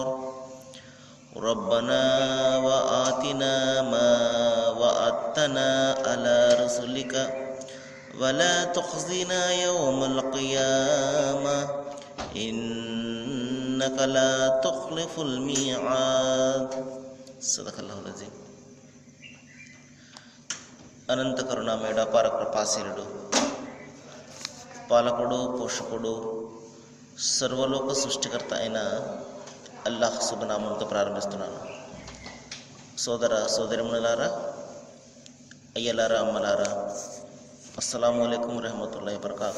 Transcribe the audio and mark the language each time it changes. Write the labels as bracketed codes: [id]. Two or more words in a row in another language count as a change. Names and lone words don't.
[ar] ربنا وآتنا ما وعدتنا على رسلك ولا تخزنا يوم القيامة إنك لا تخلف الميعاد. صدق الله العظيم. [te] అనంత కరుణామయుడ అపార కృపాశీలుడు పాలకుడు పోషకుడు సర్వలోక సృష్టికర్త అయిన అల్లాహ్ శుభనామంతో ప్రారంభిస్తున్నాను. సోదర సోదరిమణులారా, అయ్యలారా, అమ్మలారా, [ar] السلام عليكم ورحمة الله وبركاته.